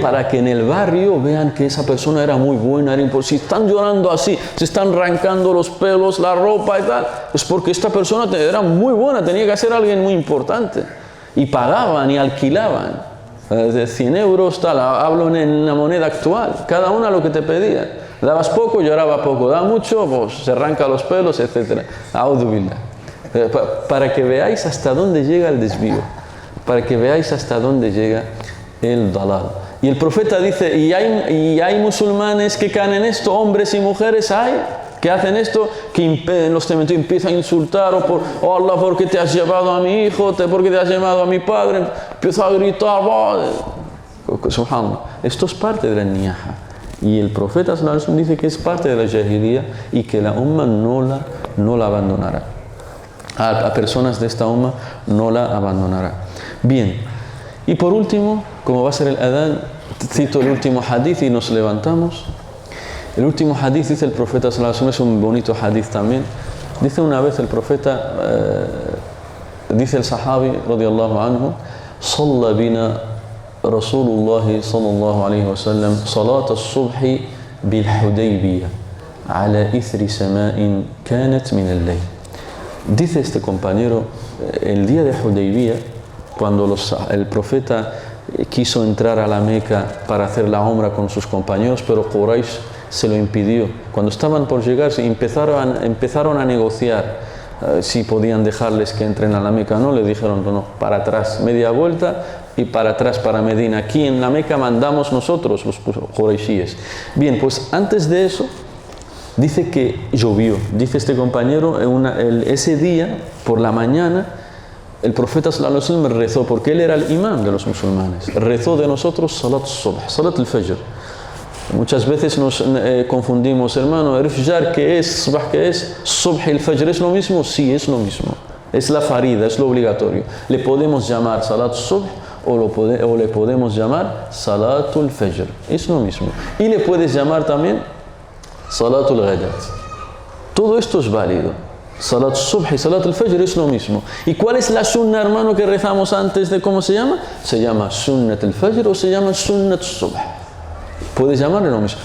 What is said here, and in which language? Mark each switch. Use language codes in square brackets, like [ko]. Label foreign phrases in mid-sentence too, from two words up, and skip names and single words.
[es] Para que en el barrio vean que esa persona era muy buena, si están llorando así, se están arrancando los pelos, la ropa y tal, es porque esta persona era muy buena, tenía que ser alguien muy importante. Y pagaban y alquilaban. De 100 euros, tal, hablo en la moneda actual, cada una lo que te pedía. Dabas poco, lloraba poco, da mucho, pues se arranca los pelos, etc. [ar] أعوذ بالله. [es] Para que veáis hasta dónde llega el desvío. Para que veáis hasta dónde llega el dalal. Y el profeta dice, y hay musulmanes que caen en esto, hombres y mujeres hay, que hacen esto, que en los cementerios empiezan a insultar, oh Allah, ¿por qué te has llevado a mi hijo? ¿Por qué te has llevado a mi padre? Empieza a gritar, subhanallah. Esto es parte de la niyaha. Y el profeta [ar] صلى الله عليه وسلم [es] dice que es parte de la jahiliya y que la umma no la abandonará. A personas de esta umma no la abandonará. Bien, y por último, como va a ser el adán, cito el último hadith y nos levantamos. El último hadith, dice el profeta [ar] صلى الله عليه وسلم, [es] es un bonito hadith también. Dice una vez el profeta, dice el sahabi [ar] رضي الله عنه, صلى بنا رسول الله صلى الله عليه وسلم صلاة الصبح بالحديبية على إثر سماء كانت من الليل. [es] Dice este compañero, el día de Hudaybiyah, cuando el profeta quiso entrar a la Meca para hacer la umra con sus compañeros, pero Quraysh se lo impidió. Cuando estaban por llegar, empezaron a negociar si podían dejarles que entren a la Meca. No, le dijeron no, para atrás, media vuelta y para atrás, para Medina. Aquí en la Meca mandamos nosotros, los Qurayshíes. Bien, pues antes de eso, dice que llovió. Dice este compañero, ese día, por la mañana, el profeta [ar] صلى الله عليه وسلم [es] rezó, porque él era el imán de los musulmanes. Rezó de nosotros [ar] صلاة الصبح، صلاة الفجر. [es] Muchas veces nos confundimos, hermano, el fajr, ¿qué es? Subh, ¿qué es? Subh y el fajr, ¿es lo mismo? Sí, es lo mismo. Es la farida, es lo obligatorio. Le podemos llamar [ar] صلاة الصبح [es] o le podemos llamar [ar] صلاة الفجر. [es] Es lo mismo. Y le puedes llamar también [ar] صلاة الغداة. [es] Todo esto es válido. [ar] صلاة الصبح [es] y [ar] صلاة الفجر [es] es lo mismo. ¿Y cuál es la sunna, hermano, que rezamos antes de cómo se llama? Se llama [ar] سنة الفجر [es] o se llama [ar] سنة الصبح. [es] Puedes llamarle lo mismo.